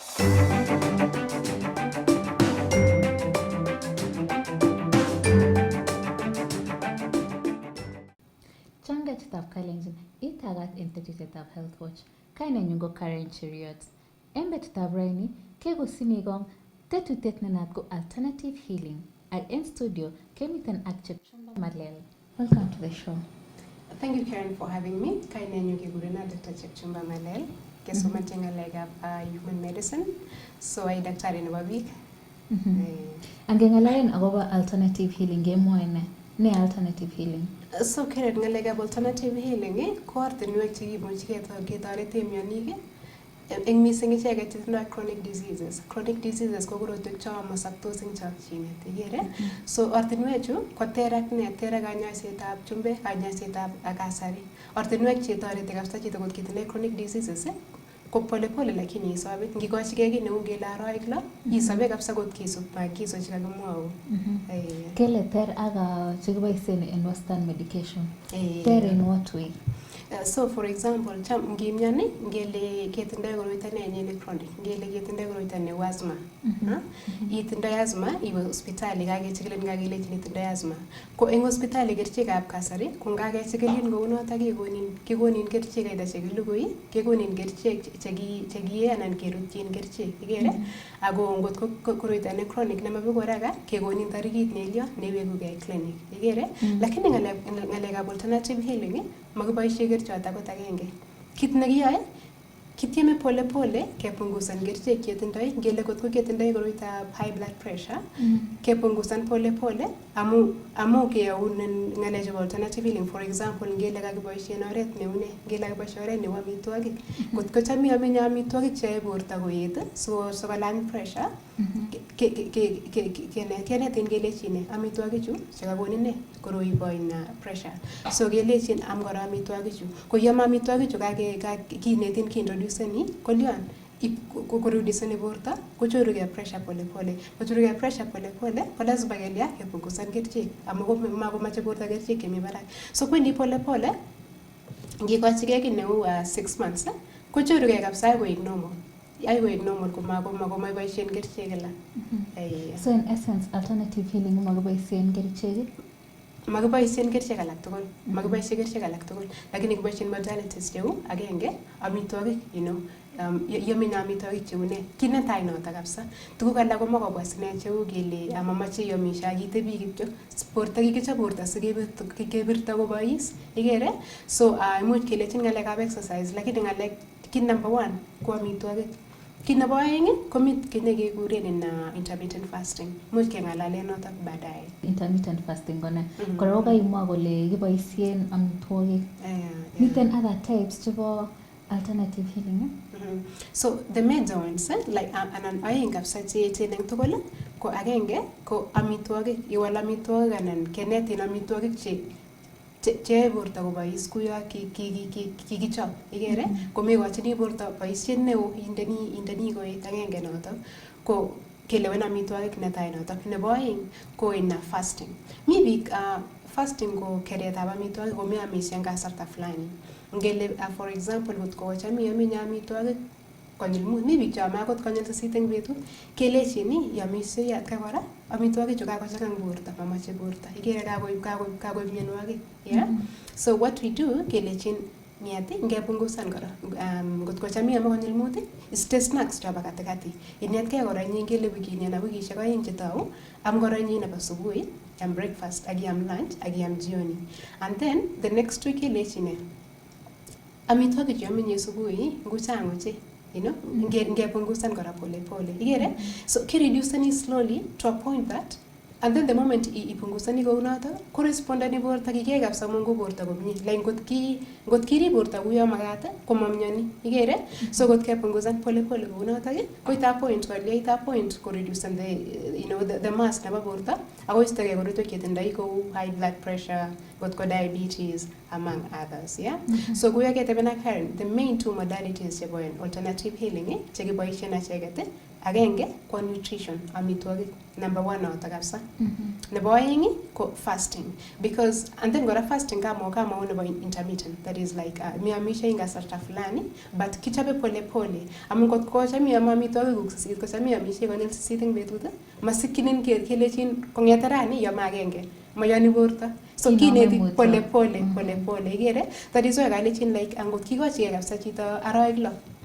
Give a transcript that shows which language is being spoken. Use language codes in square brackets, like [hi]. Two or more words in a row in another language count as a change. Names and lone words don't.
[kln] Changachitab Kalenjin itagat en tetutyetab Health Watch. Kainenyu ko Karen Cheriot. En betutab raini kekosini kong tetutiet nenat ko [en] alternative healing. [kln] Ak en studio kemiten ak Jemutai Malel. [en] Welcome to the show. Thank you, Karen, for having me. [kln] Kainenyu kegurena Dr. Jemutai Malel. Kesomanchi ngalekab [en] human medicine. [kln] So ai daktari nebo biik. Angeng'alalen akobo [en] alternative healing [kln] kemwoe ne [en] alternative healing? [kln] So Karen, ngalekab [en] alternative healing [kln] ko ortinwek chekimuchi ketorete mionik eng mising icheket chetindoi [en] chronic diseases. Chronic diseases [kln] ko korotwek chomasaptos eng chokchinet, ikere? So ortinwechu ko ter ak kanyoisetab chumbek, kanyoisetab kasari. Ortinwek chetoreti kabisa chito kot kitindoi chronic diseases ko polepole lakini isobe. Ngikochigei kiy neu ngele aroik lo, isobe kabisa kot kisub maagizo chekakimwau. Kele ter ak chekiboisien en [en] western medication. Ter in what way? So for example, [kln] ngimyoni ngele ketindoi koroito ne chronic, ngele ketindoi koroito ne asthma. Itindoi asthma, iwe hospitali kakechikilin kakelejin itindoi asthma. Ko eng hospitali kerichekab kasari, ko ngakechikilin kou notok kekonin kerichek aidha chekilugui, kekonin kerichek chekiee anan kerutyin kerichek, ikere? Ako ngot ko koroito ne chronic nemabeku haraka, kekonin tarikit nelyo neiwekugei clinic, ikere? Lakini ngalekab [en] alternative healing [kln] makiboisie kerichot akot agenge. Kit nekiyoe kitieme pole pole kepungusan kerichek ketindoi, ngele kot ko ketindoi koroitab [en] high blood pressure, [kln] kepungusan pole pole amu keyaunen ngalechu [en] alternative healing. For example, [kln] ngele kakiboisien oret neune, ngele kakiboisien oret neu amitwogik. Kot ko cham iamenye amitwogik cheyoe borto koet sikolany pressure, kenetin kelechin amitwogichu chekakonin ne koroi boin pressure. So kelechin am kora amitwogichu. Ko yam amitwogichu kinetin kiintroduceni kolyon kurudiseni borto kochorugei pressure pole pole. Kochorugei pressure pole pole ko lazima kelya kepungusan kerichek amu makomache borto kerichek chemi barak. So kwendi pole pole ngikochigei kiy neu 6 months kochorugei kabisa koek normal. Ai koek normal komaboisien kerichek kila. [en] So in essence alternative healing [kln] makiboisien kerichek? Makiboisien kerichek alak tugul. Makiboisien kerichek alak tugul. Lakini kiboisien modalities cheu agenge amitwogik, yamenye amitwogik cheu ne. Kit netai notok kabisa. Tuguk alak komo kobwa sine cheu kele mamache iomishe akitebi kityo. Borto kikichob borto sikebirto kobois. Ikere? So imuch kelechin ngalekab exercise lakini kit number 1 ko amitwogik. Kit nebo aeng ko mit kit nekekuren [en] intermittent fasting. [kln] Much kengalale notok baadaye. [en] Intermittent fasting [kln] kone. Kora ko kaimwa kole kiboisien amitwogik. [en] Miten other types chebo alternative healing. So the major ones like [kln] anan aeng kabisa cheechen eng tugul ko agenge ko amitwogik. Iwal amitwogik anan kenetin amitwogik che borto kobois kuyo kikichop, ikere? Komekochini borto boisiet neo indeni koet agenge notok ko kelewen amitwogik netai notok. Nebo aeng ko fasting. Mi biik fasting ko keretab amitwogik komeamisie eng kasarta fulani. Ngele [en] for example [kln] kot ko cham iamenye amitwogik konyil mut, mi biik cheame akot konyil 8 eng betut, kelechin iamisie atkai kora amitwogichu kakochanga eng borto, mamache borto. Ikere kakoib mienwogik. [en] Yeah? So what we do [kln] kelechin ngepungusan kora. Ngot ko cham iame konyil mut, iste snacks chobo katikati. Inetkei kora inye ngele wikini anan wikisiek 2 chetou, am kora inye nebo subui, am breakfast, ak iam lunch, ak iam jioni. [en] And then the next week [kln] kelechin amitwogik cheamenye subui nguchang ochei. Ngepungusan kora pole pole. Ikere? So kireduceni [en] slowly to a point that and then the moment [kln] ipungusani kou notok correspondani borto kikee kabisa mungu borto komie. Like ngot kirib borto kuyo makat komamyoni. Ikere? So kot kepungusan pole pole kou notok koita point ko [en] reduce the mass [kln] nebo borto ako istogei korotwek chetindoi kou [en] high blood pressure, got diabetes, among others. Yeah. So we are getting the main two modalities chebo alternative healing [kln] chekiboisien acheket agenge ko [en] nutrition amitwogik number 1 [kln] noto kabisa. Nebo oeng ko fasting, [en] because and then [kln] gora fasting kama nebo intermittent, [en] that is like [kln] miamishe ing kasarta fulani but kichobe pole pole amun kot ko chami amitwogik kuk sisit ko chami amishe konyil sisit eng betut masikinin kelechin kongete rani yom agenge mayani borto, so kineti pole pole igere, [en] that is why [kln] kalechin like angot kikochi kabisa chito aroik lo